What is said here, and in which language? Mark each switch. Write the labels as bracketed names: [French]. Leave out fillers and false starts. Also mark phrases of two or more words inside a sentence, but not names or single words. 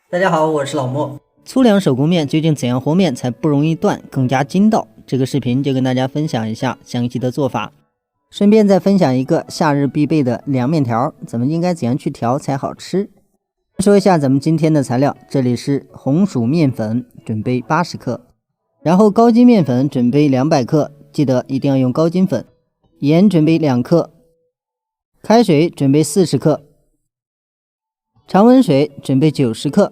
[Chinese] 大家好，我是老莫。粗粮手工面究竟怎样和面才不容易断，更加筋道？这个视頻就跟大家分享一下詳細的做法，順便再分享一個夏日必備的涼麵條，咱們應該怎樣去調才好吃？說一下咱們今天的材料，這裡是紅薯麵粉準備80克，然後高筋麵粉準備200克，記得一定要用高筋粉，鹽準備2克，開水準備40克，常溫水準備90克。